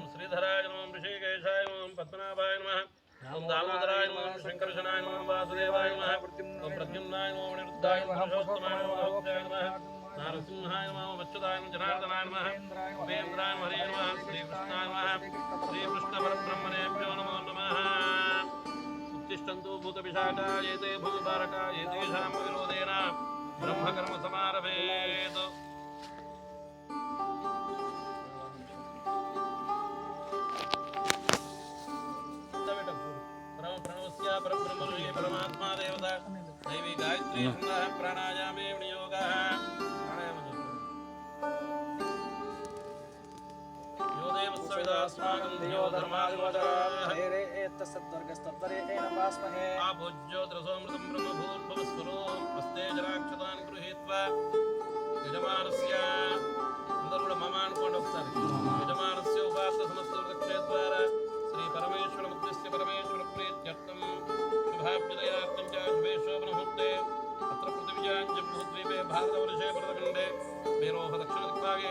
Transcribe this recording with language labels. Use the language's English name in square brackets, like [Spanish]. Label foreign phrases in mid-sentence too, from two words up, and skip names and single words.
[Sanskrit] శ్రీధరాయ నమః ఓం ఋషికేశాయ నమః ఓం పద్మనాభాయ నమః ఓం దామోదరాయ నమః ఓం శంకర్షణాయ నమః వాసుదేవాయ నమః ఓం ప్రద్యుమ్నాయ నమః ఓం నిరుద్ధాయ నమః పురుషోత్తమాయ నమః ఓంకాయ నమః నారసింహాయ నమః అచ్యుతాయ నమః జనార్దనాయ నమః ఉపేంద్రాయ నమః హరే నమః శ్రీకృష్ణాయ నమః శ్రీకృష్ణ పరబ్రహ్మణేభ్యో నమో నమః ఉత్తిష్టంతు భూతపిశాచాయేతే భూమిపారకాయేతేషాం విరోధేన బ్రహ్మకర్మ సమారభేత్ ప్రణవస్య పరబ్రహ్మణే పరమాత్మా దేవత దైవీ గాయత్రీ ప్రాణాయామే వినియోగः अस्माकं धियो धर्मादिवचारे एतत्सद्वर्गस्तत्परे नमास्महे आभुज्योतिरसोमृतं ब्रह्मभूर्भुवस्वरो हस्ते जलाक्षतान् गृहीत्वा యజమానస్య [Telugu] అందరూ కూడా మమ అనుకోండి ఒకసారి. [Sanskrit] యజమానస్య ఉపాస సమస్త వృక్షేద్వారా శ్రీ పరమేశ్వర ముద్రస్య పరమేశ్వర ప్రీత్యర్థం శుభాభ్యుదయార్థం చ శుభే శోభనముహూర్తే అత్ర పృథివ్యాం జంబూద్వీపే భారతవర్షే భరతఖండే మేరోహ దక్షిణదిక్పాగే